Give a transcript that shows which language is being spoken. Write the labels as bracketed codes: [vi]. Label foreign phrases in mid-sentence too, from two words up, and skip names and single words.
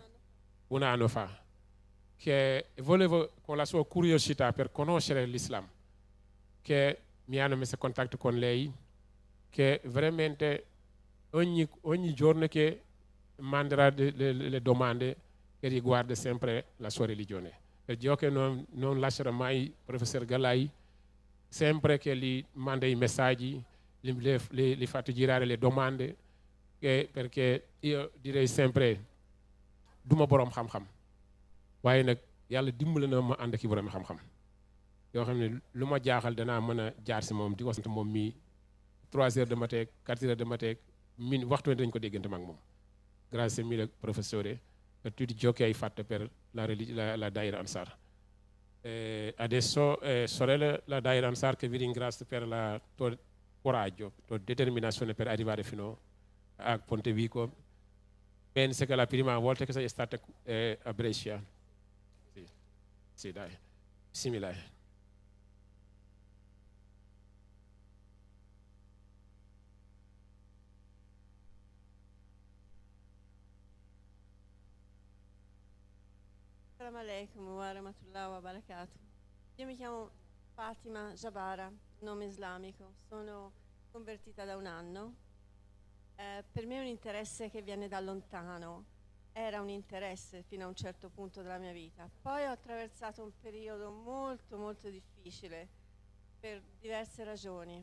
[it] Un anno fa, che volevo con la sua curiosità per conoscere l'Islam, che mi hanno messo in contatto con lei, che veramente ogni giorno che manderà le domande che riguardano sempre la sua religione. Per Dio che non lascerà mai il professor Galai, sempre che gli manda i messaggi, gli faccio girare le domande, perché io direi sempre [wo] duma borom xam-xam waaye nag yàlla dimbali na ma ànd ak i borom xam-xam yoo xam ne lu ma jaaxal danaa mën a jaar si moom di ko sant moom mii [fr] 3 heures de matin 4 heures de matin [wo] waxtu ne dañ ko déggante mag moom [it] grazie mille professore per tutti ciò che hai fatto per la Daira Ansar. Adesso sorella la Daira Ansar che vi ringrazio per il tuo coraggio, la tua determinazione per arrivare fino a Pontevico. Penso che la prima volta che sei stata a Brescia. Sì, dai, simile. [ar] السلام عليكم ورحمة الله وبركاته. [it] Io mi chiamo Fatima Jabara, nome islamico. Sono convertita da un anno. Per me è un interesse che viene da lontano. Era un interesse fino a un certo punto della mia vita. Poi ho attraversato un periodo molto molto difficile per diverse ragioni.